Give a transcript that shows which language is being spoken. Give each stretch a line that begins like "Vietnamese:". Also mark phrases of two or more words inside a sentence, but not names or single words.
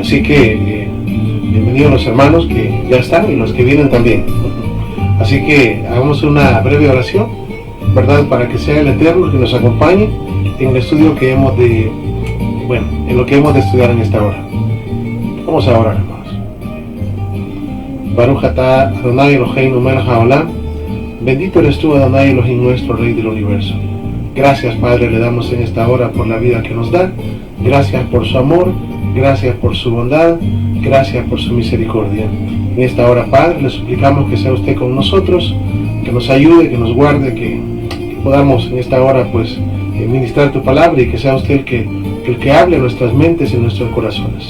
Spanish: Así que bienvenidos los hermanos que ya están y los que vienen también. Así que hagamos una breve oración, ¿verdad? Para que sea el Eterno que nos acompañe en el estudio que hemos de, en lo que hemos de estudiar en esta hora. Vamos a orar, hermanos.
Hebrew: ברוך אתה ה' אלוהינו מלך העולם.
Spanish: Bendito eres tú,
Hebrew: אדוני אלוהים,
Spanish: nuestro Rey del universo. Gracias, Padre, le damos en esta hora por la vida que nos da. Gracias por su amor, gracias por su bondad, gracias por su misericordia. En esta hora, Padre, le suplicamos que sea usted con nosotros, que nos ayude, que nos guarde, que podamos en esta hora pues ministrar tu palabra y que sea usted el que hable en nuestras mentes y en nuestros corazones.